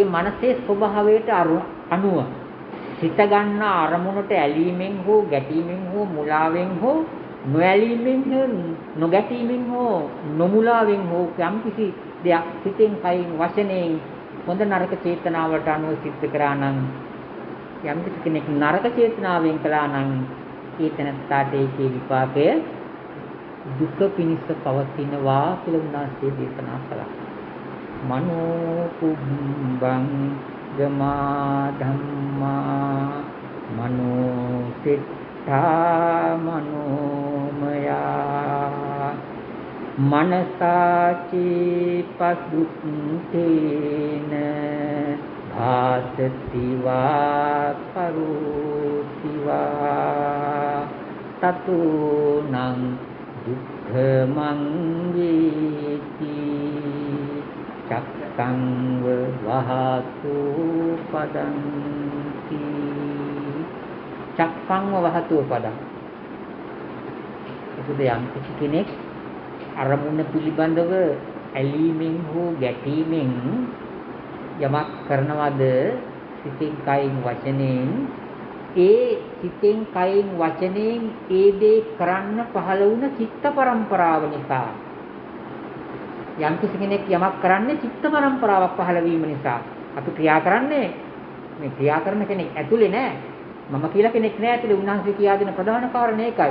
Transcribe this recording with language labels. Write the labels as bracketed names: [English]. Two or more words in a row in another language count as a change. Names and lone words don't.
[Sinhala] මනසේ ස්වභාවයට අනුව සිත ගන්න අරමුණට ඇලීමෙන් හෝ ගැටීමෙන් හෝ මුලාවෙන් හෝ නොඇලීමෙන් හෝ නොගැටීමෙන් හෝ නොමුලාවෙන් හෝ යම්කිසි දෙයක් සිතෙන් කයින් වචනයෙන් හොඳ නරක චේතනාවට අනුව සිද්ධ කරා නම් යම්කිසි කෙනෙක් නරක චේතනාවෙන් කළා නම් ඒ තැනට ඒකේ විපාකය දුක පිණිස පවතිනවා කියලා උන්වහන්සේ දේශනා කළා. [Pali] මනෝ කුම්බං ගමා ධම්මා මනෝ සිතා මනෝමයා මනසාචි පසුත්තේන භාසතිවා කරුතිවා තතුනං දුක්ඛමං වේති චක්ඛං වහතු පදන්ති චක්ඛං වහතු පදං. [Sinhala] ඒකද යම් කෙනෙක් අරමුණ පිළිබඳව ඇලීමෙන් හෝ ගැටීමෙන් යමක් කරනවද සිතින් කයින් වචනෙන් ඒ සිතින් කයින් වචනෙන් ඒ දේ කරන්න පහළ වුණ චිත්ත පරම්පරාව නිසා යම් කෙනෙක් යමක් කරන්නේ චිත්ත පරම්පරාවක් පහළ වීම නිසා අපි ක්‍රියා කරන්නේ මේ ක්‍රියා කරන කෙනෙක් ඇතුලේ නෑ මම කියලා කෙනෙක් නෑ ඇතුලේ උන්වහන්සේ කියා දෙන ප්‍රධාන කාරණේ ඒකයි.